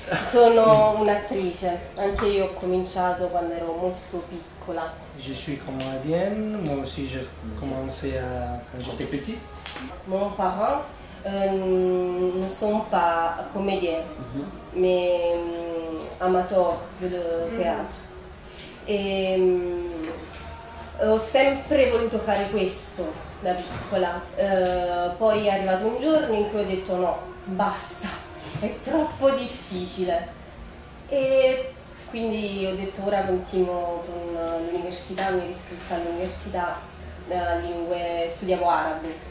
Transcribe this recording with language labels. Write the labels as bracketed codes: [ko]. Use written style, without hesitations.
[it] Sono un'attrice, anche io ho cominciato quando ero molto piccola. [fr] Je suis comédienne, moi aussi j'ai commencé quand j'étais petite. Mon parent ne sont pas comédiens, mais amateurs de théâtre. [it] E ho sempre voluto fare questo da piccola, poi è arrivato un giorno in cui ho detto no, basta. È troppo difficile e quindi ho detto ora continuo con l'università, mi ero iscritta all'università lingue, studiavo arabo.